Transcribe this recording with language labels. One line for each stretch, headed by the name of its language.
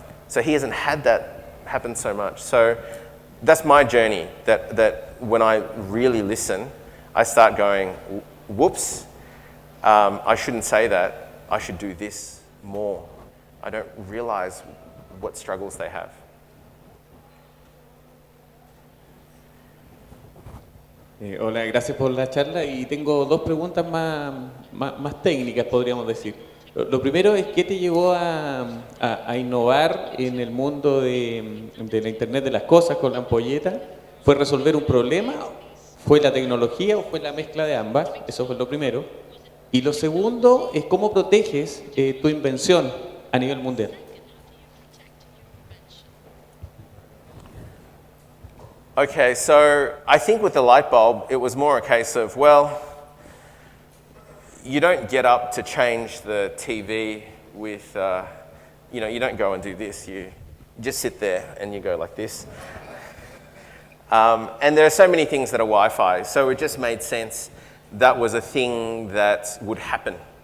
English: So he hasn't had that happen so much. So that's my journey, that when I really listen, I start going, whoops, I shouldn't say that, I should do this more. I don't realize what struggles they have.
Spanish: Hola, gracias por la charla y tengo dos preguntas más técnicas, podríamos decir. Lo primero es, ¿qué te llevó a innovar en el mundo de la Internet de las cosas con la ampolleta? ¿Fue resolver un problema? ¿Fue la tecnología o fue la mezcla de ambas? Eso fue lo primero. Y lo segundo es, ¿cómo proteges tu invención a nivel mundial?
English: Okay, so I think with the light bulb, it was more a case of, well, you don't get up to change the TV with, you don't go and do this. You just sit there and you go like this. And there are so many things that are Wi-Fi, so it just made sense that was a thing that would happen.